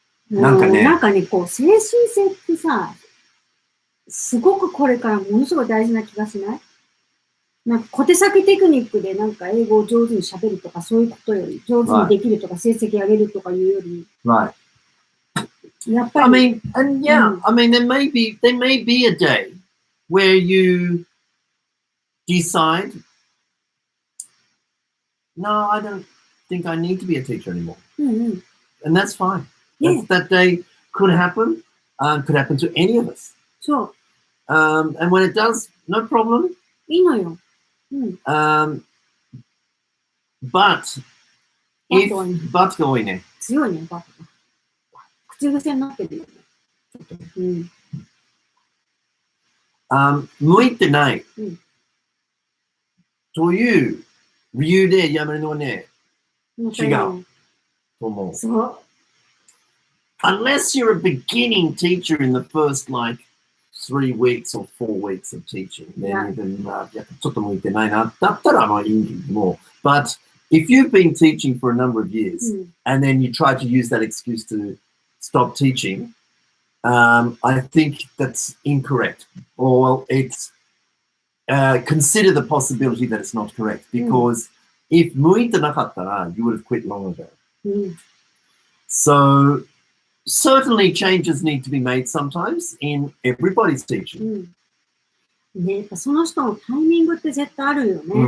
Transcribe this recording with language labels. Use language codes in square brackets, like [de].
[ja] なんかね、こう、精神性ってさ、すごくこれからものすごい大事な気がしない？なんか小手先テクニックでなんか英語を上手に喋るとかそういうことより、上手にできるとか成績上げるとかいうより、 [en] Right. [ja] やっぱり。 [en] I mean, and yeah, I mean, there may be a day where you decide, no, I don't think I need to be a teacher anymore. And that's fine. Yeah. That day could happen to any of us. [ja] そう。 [en] And when it does, no problem. [ja] いいのよ。 [en] But but [ja] が多いね。強いね、バット。口癖になってるよね。向いてない。という理由でやめるのはね、違うと思う。そう。 [en] Unless you're a beginning teacher in the first like 3 weeks or 4 weeks of teaching, then even [ja] ちょっと向いてないな。だったらまあいいもう。 [en] But if you've been teaching for a number of years and then you try to use that excuse to stop teaching, I think that's incorrect. Or it's consider the possibility that it's not correct because if [ja] 向いてなかったら [en] you would have quit long ago. So certainly changes need to be made sometimes in everybody's teaching. [ja] ね、やっぱその人のタイミングって絶対あるよね。